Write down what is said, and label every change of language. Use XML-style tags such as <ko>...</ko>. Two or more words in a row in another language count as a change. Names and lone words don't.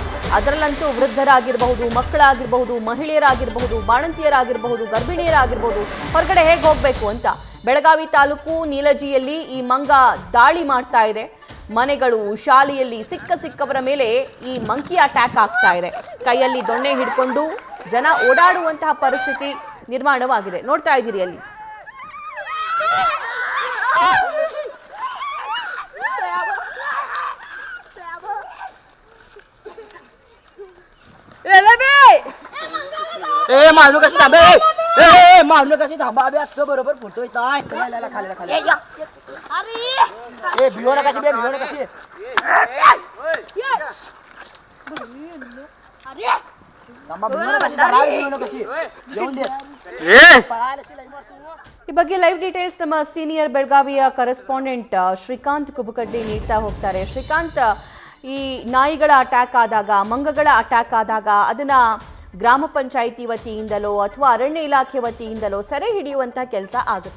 <kn>ಅದರಲ್ಲಂತೂ ವೃದ್ಧರಾಗಿರಬಹುದು, ಮಕ್ಕಳಾಗಿರಬಹುದು, ಮಹಿಳೆಯರಾಗಿರಬಹುದು, ಬಾಣಂತಿಯರಾಗಿರಬಹುದು, ಗರ್ಭಿಣಿಯರಾಗಿರಬಹುದು, ಹೊರಗಡೆ ಹೇಗೆ ಹೋಗಬೇಕು ಅಂತ ಬೆಳಗಾವಿ ತಾಲೂಕು ನೀಲಜಿಯಲ್ಲಿ ಈ ಮಂಗ ದಾಳಿ ಮಾಡ್ತಾ ಇದೆ. ಮನೆಗಳು, ಶಾಲೆಯಲ್ಲಿ ಸಿಕ್ಕವರ ಮೇಲೆ ಈ</kn> <en>monkey attack</en> <kn>ಆಗ್ತಾ ಇದೆ. ಕೈಯಲ್ಲಿ ದೊಣ್ಣೆ ಹಿಡ್ಕೊಂಡು ಜನ ಓಡಾಡುವಂತಹ ಪರಿಸ್ಥಿತಿ ನಿರ್ಮಾಣವಾಗಿದೆ. ನೋಡ್ತಾ ಇದ್ದೀರಿ ಅಲ್ಲಿ.</kn> <mr>मानू कशी थांबे मानू कशी थांबा अबे असं बरोबर फोटो येताय खाली खाली खाली अरे भिवो नका कशी भिवो नका कशी अरे थांबा भिवो नका कशी जेवून दे</mr> <kn>ಈ ಬಗ್ಗೆ</kn> <en>live details</en> <kn>ನಮ್ಮ ಸೀನಿಯರ್ ಬೆಳಗಾವಿಯ ಕರೆಸ್ಪಾಂಡೆಂಟ್ ಶ್ರೀಕಾಂತ್ ಕುಬಕಡ್ಡಿ ನೀಡ್ತಾ ಹೋಗ್ತಾರೆ. ಶ್ರೀಕಾಂತ್, ಈ ನಾಯಿಗಳ ಅಟ್ಯಾಕ್ ಆದಾಗ, ಮಂಗಗಳ ಅಟ್ಯಾಕ್ ಆದಾಗ ಅದನ್ನ ಗ್ರಾಮ ಪಂಚಾಯಿತಿ ವತಿಯಿಂದಲೋ ಅಥವಾ ಅರಣ್ಯ ಇಲಾಖೆ ವತಿಯಿಂದಲೋ ಸೆರೆ ಹಿಡಿಯುವಂತಹ ಕೆಲಸ ಆಗುತ್ತೆ.</kn>